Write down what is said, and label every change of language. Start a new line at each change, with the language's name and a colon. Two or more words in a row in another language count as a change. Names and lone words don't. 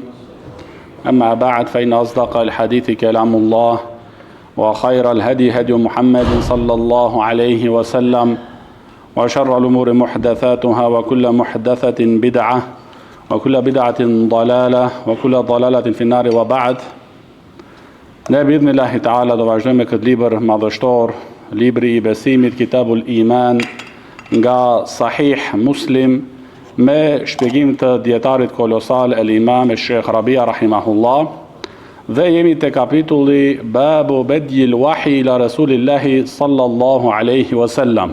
Arabic: أما بعد فإن أصدق الحديث كلام الله وخير الهدي هدي محمد صلى الله عليه وسلم وشر الأمور محدثاتها وكل محدثة بدعة وكل بدعة ضلالة وكل ضلالة في النار وبعد.
Albanian: Ne bidhni
Arabic: الله تعالى
Albanian: do vazhdojmë me këtë libër madhështor, libri I besimit, Kitabul Iman, nga Sahih Muslim, me shpjegim të djetarit kolosal el Imam Sheikh Rabia rahimahullah, dhe jemi te kapitulli Babu Bedjil Wahi ila Rasulillahi
Arabic: صلى الله عليه وسلم.